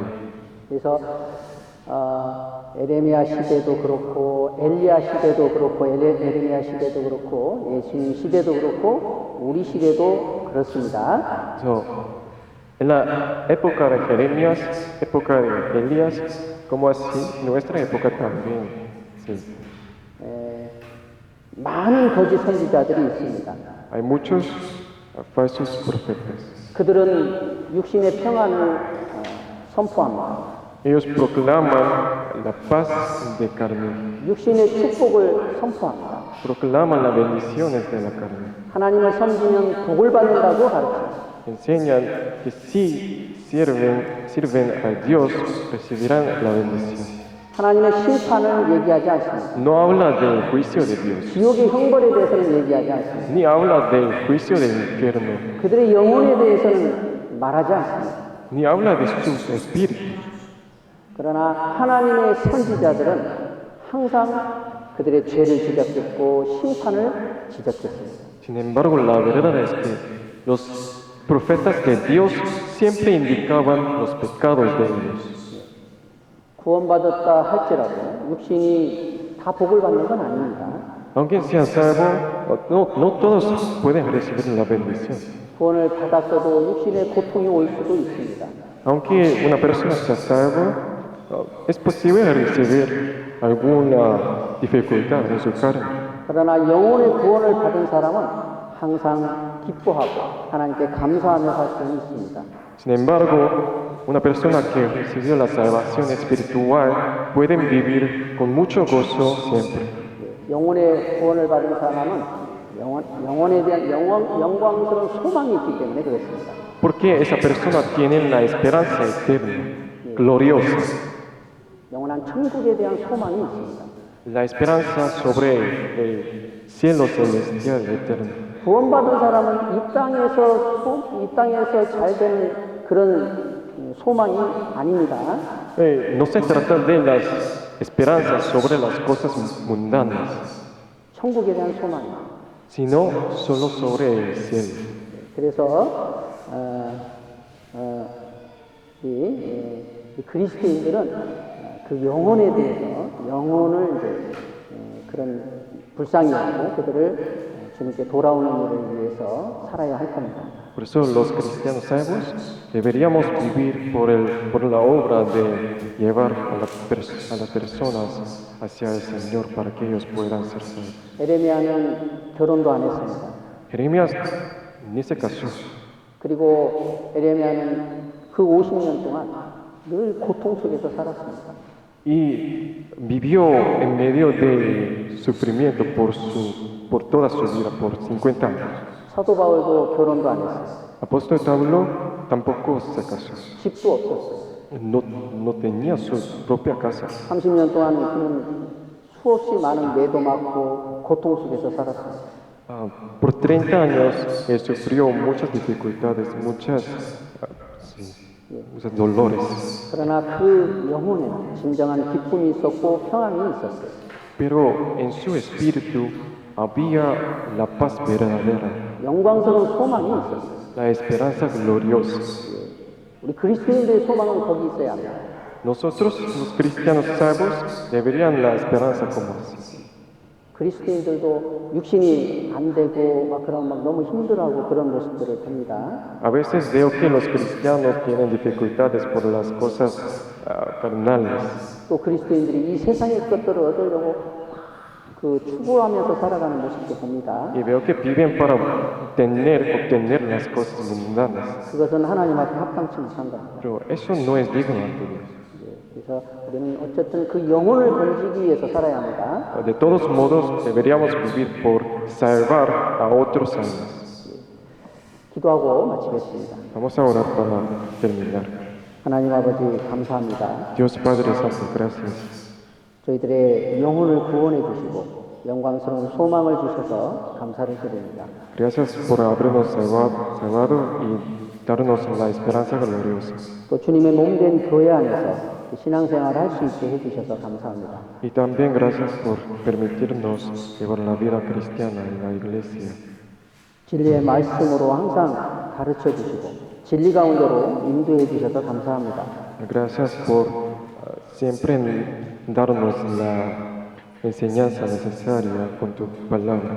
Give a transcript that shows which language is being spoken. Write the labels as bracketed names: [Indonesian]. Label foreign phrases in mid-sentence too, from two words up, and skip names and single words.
[Korean] 그래서 에레미야 시대도 그렇고 엘리야 시대도 그렇고 에레미야 시대도 그렇고 예수님 시대도 그렇고 우리 시대도 그렇습니다. [Spanish] So, en la época de Jeremías, época de Elías, como así, nuestra época también. Sí. [Korean] 많은 거짓 선지자들이 있습니다. [Spanish] Hay muchos falsos profetas. [Korean] 그들은 육신의 평안을 선포합니다. [Spanish] Ellos proclaman la paz de carne, [Korean] 육신의 축복을 선포합니다. [Spanish] proclaman las bendiciones de la carne. [Korean] 하나님을 섬기면 복을 받는다고 가르칩니다. [Spanish] Enseñan que si sirven a Dios, recibirán la bendición. [Korean] 하나님의 심판을 얘기하지 않습니다. [Spanish] No habla del juicio de Dios, [Korean] 지옥의 형벌에 대해서는 얘기하지 않습니다. [Spanish] ni habla del juicio del infierno, [Korean] 그들의 영혼에 대해서는 말하지 않습니다. [Spanish] ni habla de sus espíritus. [Korean] 그러나 하나님의 선지자들은 항상 그들의 죄를 지적했고 심판을 지적했습니다. [Spanish] Sin embargo, la verdad es que los profetas de Dios siempre indicaban los pecados de ellos. [Korean] 구원받았다 할지라도 육신이 다 복을 받는 건 아닙니다. [Spanish] Aunque sean salvos, no todos pueden recibir la bendición. [Korean] 구원을 받았어도 육신의 고통이 올 수도 있습니다. [Spanish] Aunque una persona sea salva, es posible recibir alguna dificultad en su carne. [Korean] 그러나 영혼의 구원을 받은 사람은 항상 기뻐하고 하나님께 감사하며 살 수는 있습니다. [Spanish] Sin embargo, una persona que recibió la salvación espiritual puede vivir con mucho gozo siempre. [Korean] 영혼의 구원을 받은 사람은 영혼에 대한 영광스러운 소망이 있기 때문에 그렇습니다. [Spanish] Porque esa persona tiene la esperanza eterna, gloriosa, [Korean] 영원한 천국에 대한 소망이 있습니다. [Spanish] la esperanza sobre el cielo celestial eterno. [Korean] 구원받은 사람은 이 땅에서 잘 되는 그런 소망이 아닙니다. [Spanish] No se trata de las esperanzas sobre las cosas mundanas, [Korean] 천국에 대한 소망입니다. [Spanish] sino solo sobre el cielo. [Korean] 그래서 이 그리스도인들은 그 영혼에 대해서 영혼을 이제 그런 불쌍히 여기고 그들을 주님께 돌아오는 일을 위해서 살아야 할 겁니다. [Spanish] Por eso los cristianos salvos deberíamos vivir por la obra de llevar a las personas hacia el Señor para que ellos puedan ser salvos. [Korean] 에레미야는 결혼도 안 했습니다. [Spanish] Jeremías ni se casó. [Korean] 그리고 에레미야는 그 50년 동안 늘 고통 속에서 살았습니다. [Spanish] Y vivió en medio de sufrimiento por toda su vida, por 50 años. [Korean] 사도 바울도 결혼도 안 했어요. [Spanish] Apóstol Pablo tampoco se casó. [Korean] 집도 없었어요. [Spanish] No tenía su propia casa. [Korean] 30년 동안 그는 수없이 많은 매도 맞고 고통 속에서 살았습니다. [Spanish] Por 30 años sufrió muchas dificultades, muchos dolores. [Korean] 그러나 그 영혼에는 진정한 기쁨이 있었고 평안이 있었어요. [Spanish] Pero en su espíritu había la paz verdadera, [Korean] 영광스러운 소망이 있었어요. [Spanish] la esperanza gloriosa. [Korean] 우리 그리스도인들의 소망은 거기 있어야 합니다. [Spanish] Nosotros, los cristianos salvos, deberían la esperanza como así. [Korean] 그리스도인들도 육신이 안 되고 막 그런 막 너무 힘들어하고 그런 모습들을 봅니다. [Spanish] A veces veo que los cristianos tienen dificultades por las cosas carnales. [Korean] 또 그리스도인들이 이 세상의 것들을 얻으려고 그 추구하면서 살아가는 모습도 봅니다. [Spanish] Y veo que viven para obtener las cosas mundanas. [Korean] 그것은 하나님 앞에 합당치 못한 겁니다. [Spanish] Pero eso no es digno ante Dios. [Korean] 그래서 우리는 어쨌든 그 영혼을 건지기 위해서 살아야 합니다. [Spanish] De todos modos, deberíamos vivir por salvar a otros almas. [Korean] 기도하고 마치겠습니다. [Spanish] Vamos a orar para terminar. [Korean] 하나님 아버지 감사합니다. [Spanish] Dios Padre Santo, gracias. [Korean] 저희들의 영혼을 구원해 주시고 영광스러운 소망을 주셔서 감사를 드립니다. [Spanish] Gracias por habernos salvado y darnos la esperanza gloriosa. [Korean] 또 주님의 몸된 교회 안에서 신앙생활을 할 수 있게 해주셔서 감사합니다. [Spanish] Y también gracias por permitirnos llevar la vida cristiana en la iglesia. [Korean] 진리의 말씀으로 항상 가르쳐 주시고 진리 가운데로 인도해 주셔서 감사합니다. [Spanish] Gracias por siempre darnos la enseñanza necesaria con tu palabra.